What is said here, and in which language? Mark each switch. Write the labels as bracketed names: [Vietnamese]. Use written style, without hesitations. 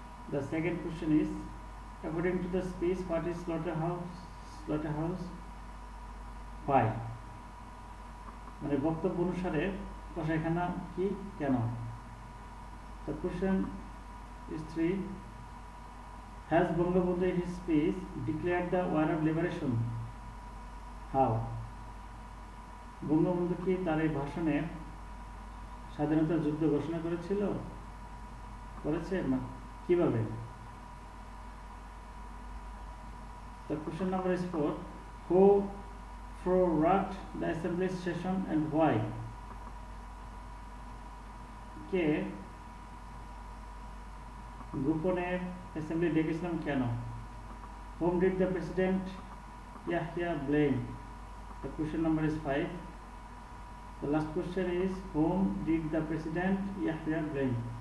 [English] The second question is, according to the speech, what is slaughterhouse? Why? [Bangla] মানে বক্তব্য অনুসারে কসাইখানা কি কেন? [English] The question is 3, has Bangabandhu in his speech declared the war of liberation? How? [Bangla] Bangabandhu কি তার এই ভাষণে স্বাধীনতার যুদ্ধ ঘোষণা করেছে না কিভাবে? [English] The question number is 4, who prorogued the assembly session and why? [Bangla] কে গোপনে assembly ডেকেছিলাম কেন? [English] Whom did the president Yahya blame? The question number is 5. The last question is, whom did the president Yahya blame?